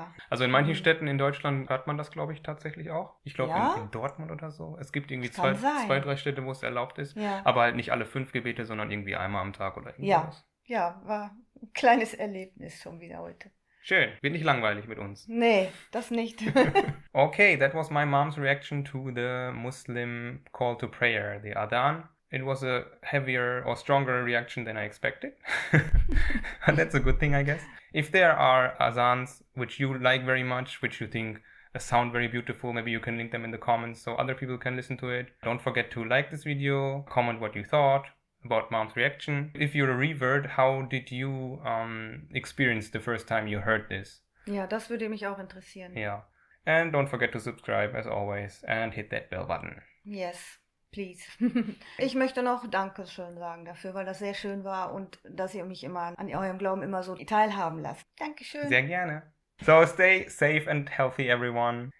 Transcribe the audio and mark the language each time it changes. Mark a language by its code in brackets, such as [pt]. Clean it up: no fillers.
[de] Also in manchen Städten in Deutschland hört man das, glaube ich, tatsächlich auch. Ich glaube Ja? in Dortmund oder so. Es gibt irgendwie Das kann zwei, sein. 3 Städte, wo es erlaubt ist. Ja. Aber halt nicht alle 5 Gebete, sondern irgendwie einmal am Tag oder irgendwas. Ja, war ein kleines Erlebnis schon wieder heute. Schön. Wird nicht langweilig mit uns. Nee, das nicht. [en] Okay, that was my mom's reaction to the Muslim call to prayer, the Adhan. It was a heavier or stronger reaction than I expected. And that's a good thing, I guess. If there are Adhans which you like very much, which you think sound very beautiful, maybe you can link them in the comments so other people can listen to it. Don't forget to like this video, comment what you thought about mom's reaction. If you're a revert, how did you experience the first time you heard this? [de] Ja, das würde mich auch interessieren. [en] Yeah. And don't forget to subscribe as always and hit that bell button. Yes, please. [de] Ich möchte noch Dankeschön sagen dafür, weil das sehr schön war und dass ihr mich immer an eurem Glauben immer so teilhaben lasst. Dankeschön. Sehr gerne. [en] So stay safe and healthy, everyone.